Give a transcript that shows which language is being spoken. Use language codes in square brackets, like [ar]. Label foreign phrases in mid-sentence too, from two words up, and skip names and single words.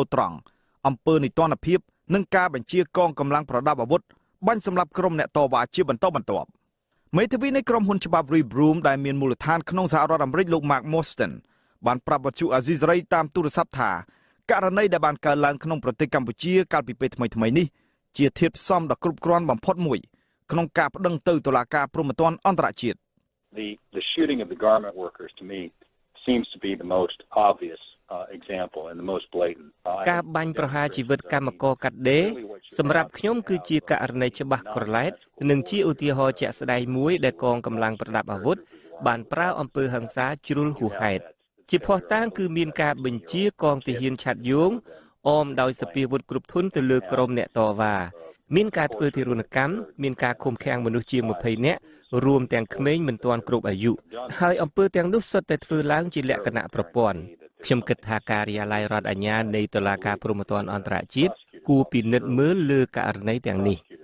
[km] ត្រង់អំពើនីតិរដ្ឋភាពនិងការបញ្ជាកងកម្លាំងប្រដាប់អាវុធបាញ់សម្លាប់ក្រុមអ្នកតវ៉ាជាបន្តបន្ទាប់មេធាវីនៃក្រុមហ៊ុនច្បាប់ Rebroom ដែលមានមូលដ្ឋានក្នុងសហរដ្ឋអាមេរិកលោក Mark Moston បានប្រាប់វិទ្យុអាស៊ីសេរីតាមទូរស័ព្ទថាករណីដែលបានកើតឡើងក្នុងប្រទេសកម្ពុជាកាលពីពេលថ្មីៗនេះជាធាតុផ្សំដ៏គ្រប់គ្រាន់បំផុតមួយក្នុងការប្តឹងទៅតុលាការព្រហ្មទណ្ឌអន្តរជាតិ [en] The shooting of the garment workers to me seems to be the most obvious example and the most blatant [km] ការបាញ់ប្រហារជីវិតកម្មករកាត់ដេរសម្រាប់ខ្ញុំគឺជាករណីច្បាស់ក្រឡែតនិងជាឧទាហរណ៍ជាក់ស្ដែងមួយដែលកងកម្លាំងប្រដាប់អាវុធបានប្រើ អំពើហិង្សាជ្រុលហួសហេតុជាភស្តុតាងគឺមានការបញ្ជាកងទាហានឆាត់យងអមដោយសពាវុធគ្រប់ធនទៅលើក្រុមអ្នកតវ៉ាមានការធ្វើទារុណកម្មមានការឃុំឃាំងមនុស្សជាង20នាក់រួមទាំងក្មេងមិនទាន់គ្រប់អាយុហើយអំពើទាំងនោះសុទ្ធតែធ្វើឡើងជាលក្ខណៈប្រព័ន្ធខ្ញុំគិតថាការិយាល័យរដ្ឋអាជ្ញានៃតុលាការព្រហ្មទណ្ឌអន្តរជាតិគួរពិនិត្យមើលលើករណីទាំងនេះ